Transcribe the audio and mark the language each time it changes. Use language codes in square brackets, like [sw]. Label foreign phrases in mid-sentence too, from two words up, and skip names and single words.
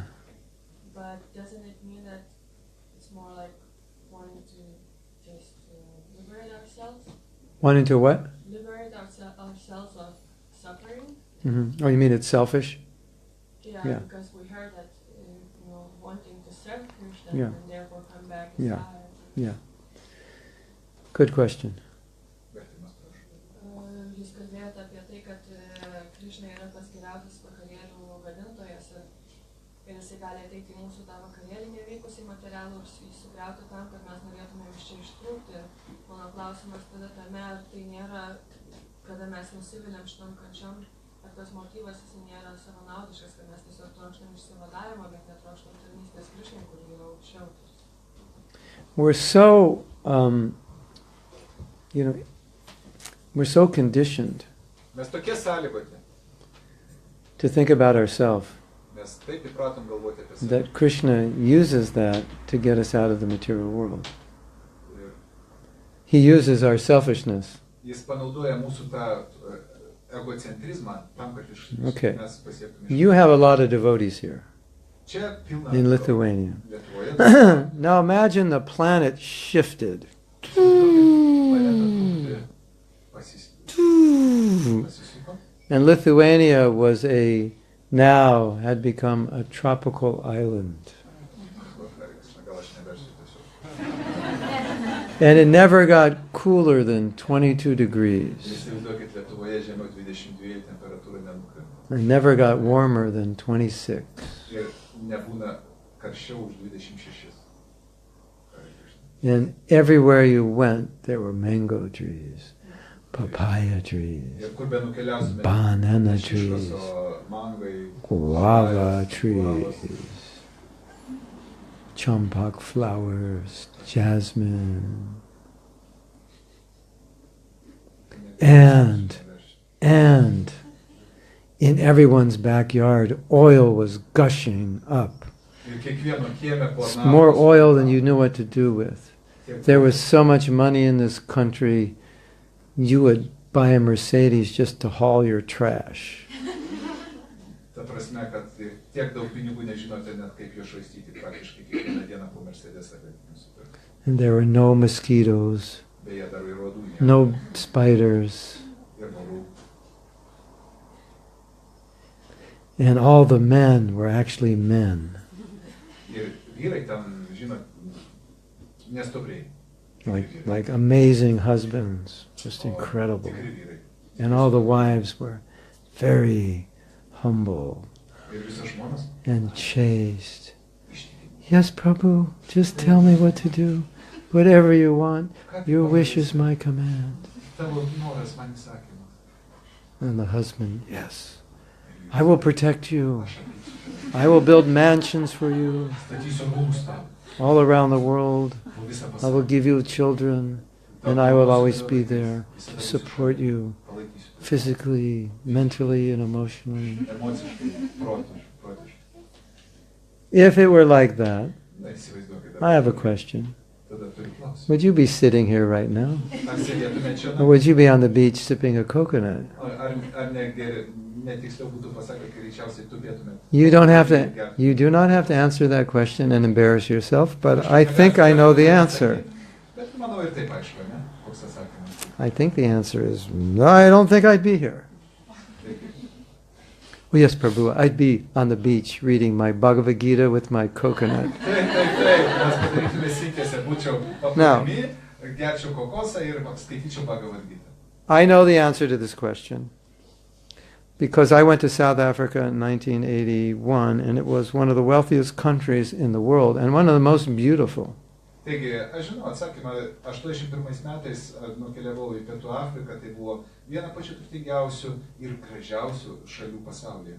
[en] But doesn't it mean that it's more like wanting to just liberate ourselves? Wanting to what? Liberate ourselves of suffering? Oh, you mean it's selfish? Yeah. Because we heard that, wanting to serve Krishna Yeah. and therefore come back is Yeah. tired. Yeah. Good question. [lt] Vertimas, prašau. Jūs kalbėjote apie tai, kad Krishna yra tas geriausias vakarėlių gamintojas ir jisai gali ateiti į mūsų tą vakarėlį nevykusį materialų ir jį sugriauti tam, kad mes norėtume iš čia ištrūkti. Mano klausimas tada tame, ar tai nėra, kada mes nusiviliam šitom kančiom, ar tas motyvas jis nėra savanaudiškas, kad mes tiesiog trokštam išsivadavimo, bet netrokštam tarnystės Krishnai, kuri yra aukščiau. [en] We're so, we're so conditioned [lt] Mes tokie sąlygoti, [en] to think about ourselves [lt] mes taip įpratom galvoti apie save. [en] that Krishna uses that to get us out of the material world. [lt] Ir [en] He uses our selfishness. [lt] Jis panaudoja mūsų tą egocentrizmą tam, kad [en] Okay. [lt] mes pasiektume. [en] You have a lot of devotees here [lt] Čia pilna [en] in Lithuania. [lt] Lietuvoje. [en] Now imagine the planet shifted. [lt] Planeta pasisuko. [en] And Lithuania had become a tropical island. [lt] Gal aš neversiu tiesiog. [en] And it never got cooler than 22 degrees. [lt] Įsivaizduokit, Lietuvoje žemiau 22 temperatūra nenukrenta. [en] It never got warmer than 26. [lt] Ir nebūna karščiau už 26. [en] And everywhere you went, there were mango trees, papaya trees, [lt] Ir kur be nukeliausime, [en] banana [lt] ne [en] trees, [lt] šiškos, o mangai, [en] guava [lt] papajos, [en] trees, champak flowers, jasmine. And in everyone's backyard, oil was gushing up. [lt] Ir kiekvieno kieme po [en] More [lt] namus- [en] oil than you knew what to do with. There was so much money in this country, you would buy a Mercedes just to haul your trash. [lt] Ta prasme, kad tiek daug pinigų nežinote net kaip juos švaistyti, praktiškai kiekvieną dieną po Mercedesą galite nusipirkti. [en] And there were no mosquitoes, [lt] Beje, dar ir uodų nėra. [en] no spiders, [lt] Ir vorų. [en] and all the men were actually men. [lt] Ir vyrai ten žinot, nestubriai. [en] Like amazing husbands, just incredible. [lt] Tikri vyrai. [en] And all the wives were very humble [lt] Ir visos žmonos [en] and chaste. [lt] ištikimi. [en] Yes, Prabhu, just tell me what to do. Whatever you want, your wish is my command. [lt] Tavo noras man įsakymas. [en] And the husband, yes, I will protect you. I will build mansions for you [lt] Statysiu rūmus tau. [en] all around the world. [lt] Po visą [en] I will [lt] pasaulį. [en] give you children, and I will always be there to support you [lt] Palaikysiu. [en] physically, mentally, and emotionally. [lt] Emociškai, protiškai. [en] If it were like that, [lt] Na, įsivaizduokite. [en] I have a question. [lt] Tada turiu klausimą. [en] Would you be sitting here right now? [lt] Ar sėdėtume čia? [en] Or would you be on the beach sipping a coconut? [lt] Ar netiksliau būtų pasakę, kad greičiausiai tupėtume? [en] You do not have to answer that question and embarrass yourself, but I think I know the answer. [lt] Bet manau ir taip aišku, ne? Koks atsakymas. [en] I think the answer is, no, I don't think I'd be here. Well, yes, Prabhu, I'd be on the beach reading my Bhagavad Gita with my coconut. [lt] Taip, mes padarytume sintesę, būčiau paplūdimy, gerčiau kokosą ir skaityčiau Bhagavad Gita. [en] I know the answer to this question because I went to South Africa in 1981, and it was one of the wealthiest countries in the world and one of the most beautiful. [lt] Taigi, aš žinau atsakymą, 81 metais nukeliavau į Pietų Afriką, tai buvo viena pačių turtingiausių ir gražiausių šalių pasaulyje.